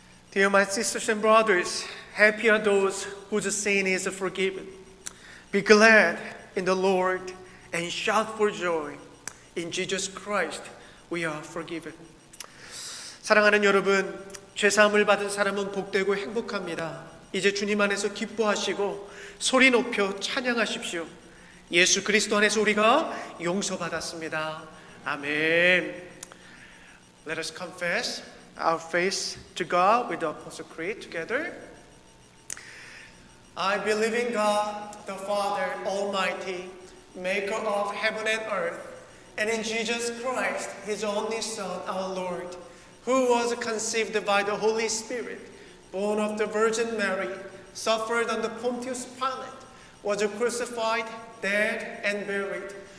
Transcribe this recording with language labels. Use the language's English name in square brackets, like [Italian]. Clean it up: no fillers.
[English] Dear my sisters and brothers, happy are those whose sin is forgiven. Be glad in the Lord and shout for joy. In Jesus Christ we are forgiven. [Korean] 사랑하는 여러분, 죄사함을 받은 사람은 복되고 행복합니다. 이제 주님 안에서 기뻐하시고 소리 높여 찬양하십시오. 예수 그리스도 안에서 우리가 용서받았습니다. 아멘. [English] Let us confess our faith to God with the Apostle Creed together. I believe in God, the Father Almighty, maker of heaven and earth, and in Jesus Christ, His only Son, our Lord, who was conceived by the Holy Spirit, born of the Virgin Mary, suffered under Pontius Pilate, was crucified, dead, and buried.